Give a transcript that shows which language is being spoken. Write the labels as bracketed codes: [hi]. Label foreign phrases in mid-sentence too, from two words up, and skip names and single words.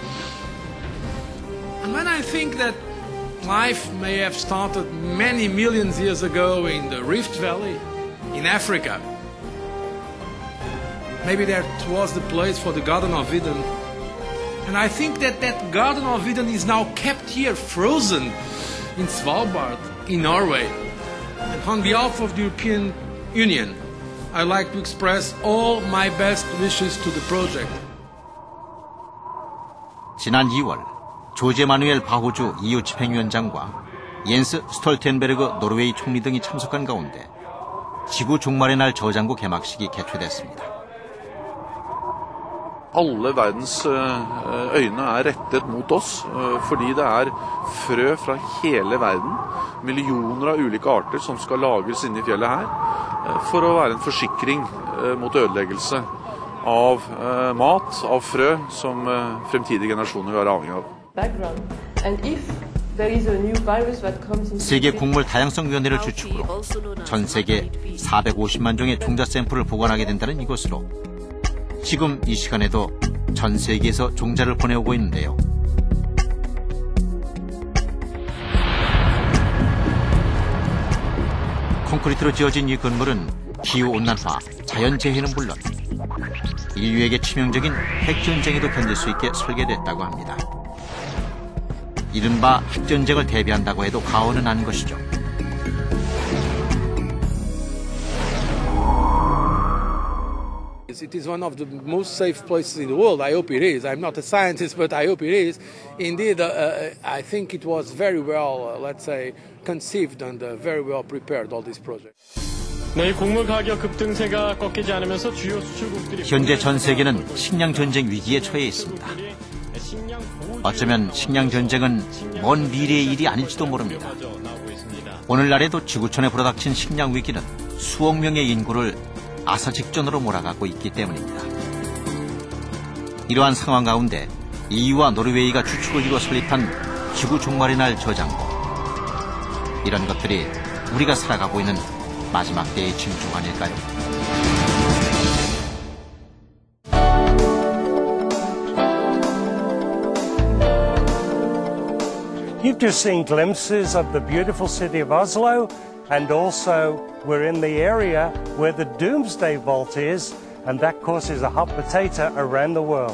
[en] And when I think that life may have started many millions years ago in the Rift Valley, in Africa, maybe that was the place for the Garden of Eden. And I think that that Garden of Eden is now kept here frozen in Svalbard, in Norway. And on behalf of the European Union, I'd like to express all my best wishes to the project. [ko] 지난 2월 조제 마누엘 바호주 EU 집행위원장과 옌스 스톨텐베르그 노르웨이 총리 등이 참석한 가운데 지구 종말의 날 저장고 개막식이 개최됐습니다. [no] Alle verdens øyne rettet mot oss, fordi det frø fra hele verden, millioner av ulike arter som skal lagres inne I fjellet her, for å være en forsikring mot ødeleggelse av mat, av frø, som fremtidige generasjoner vil være avhengig av. [ko] 세계 곡물 다양성위원회를 주축으로 전 세계 450만 종의 종자 샘플을 보관하게 된다는 이곳으로 지금 이 시간에도 전 세계에서 종자를 보내오고 있는데요. 콘크리트로 지어진 이 건물은 기후온난화, 자연재해는 물론 인류에게 치명적인 핵전쟁에도 견딜 수 있게 설계됐다고 합니다. 이른바 핵전쟁을 대비한다고 해도 과언은 아닌 것이죠. [en] It is one of the most safe places in the world. I hope it is. I'm not a scientist, but I hope it is. Indeed, I think it was very well, let's say, conceived and very well prepared, all these projects. [ko] 네, 곡물 가격 급등세가 꺾이지 않으면서 주요 수출국들이 현재 전 세계는 식량 전쟁 위기에 처해 있습니다. 어쩌면 식량 전쟁은 먼 미래의 일이 아닐지도 모릅니다. 오늘날에도 지구촌에 불어닥친 식량 위기는 수억 명의 인구를 아사 직전으로 몰아가고 있기 때문입니다. 이러한 상황 가운데 EU와 노르웨이가 주축을 이루어 설립한 지구 종말의 날 저장고, 이런 것들이 우리가 살아가고 있는 마지막 때의 짐 중 아닐까요? [en] You've just seen glimpses of the beautiful city of Oslo, and also we're in the area where the Doomsday Vault is, and that, of course, is a hot potato around the world.